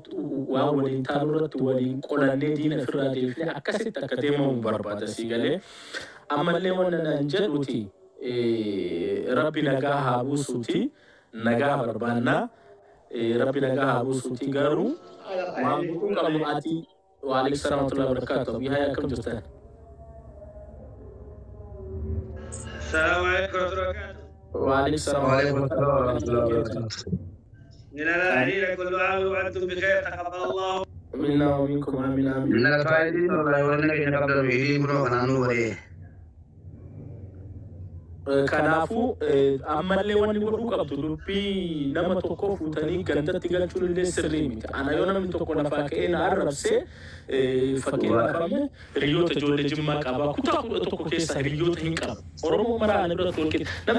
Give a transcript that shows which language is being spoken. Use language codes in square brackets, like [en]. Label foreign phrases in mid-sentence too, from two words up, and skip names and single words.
[om] waa waliin taanuu irratti waliin qolannee diina ofirraa deebifnee akkasitti akka deemamu barbaada si galee ammallee wanna naan jedhuti rabbi nagaa haa buusuuti nagaa barbaannaa rabbi nagaa haa buusuuti garuu waan guddaa qabnu ati [ar] وعليكم السلام ورحمة الله وبركاته [om] biyya akkam jirtan [ar] السلام عليكم ورحمة الله وبركاته. وعليكم السلام ورحمة الله وبركاته. من الأهلين كل عام وأنتم بخير تقبل الله منا ومنكم آمين آمين. من الفائدين والله والنبي نقبل بيدين برو كنانو بري. [om] Kanaafuu ammallee wanni godhuu qabdu dubbii nama tokko fuutanii gandatti galchuun illee sirrii miti. Ana yoo namni tokko lafaa ka'ee na arrabsee fakkeenyaaf hiriyoota ijoollee Jimmaa qaba. Kutaa 11 keessa hiriyoota hin qabu. Oromoo maraa ana biratti wal qixa.